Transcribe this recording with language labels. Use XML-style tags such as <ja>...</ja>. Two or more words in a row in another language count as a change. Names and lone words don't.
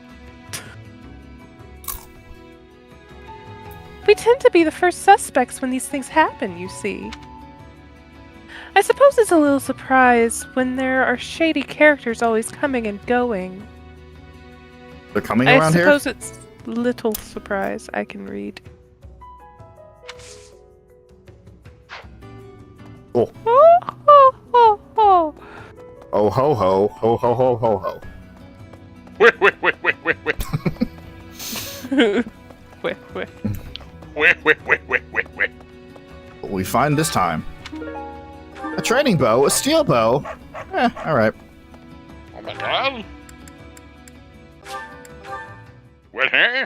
<en>We tend to be the first suspects when these things happen, you see. I suppose it's a little surprise when there are shady characters always coming and going. They're coming I around here? suppose it's little surprise I can read. Oh. Oh, ho, ho, ho. Oh ho ho. Ho ho ho ho ho. Wait. Wait. Wait. What we find this time? A training bow, a steel bow. Alright. Oh my god. What, huh?</en>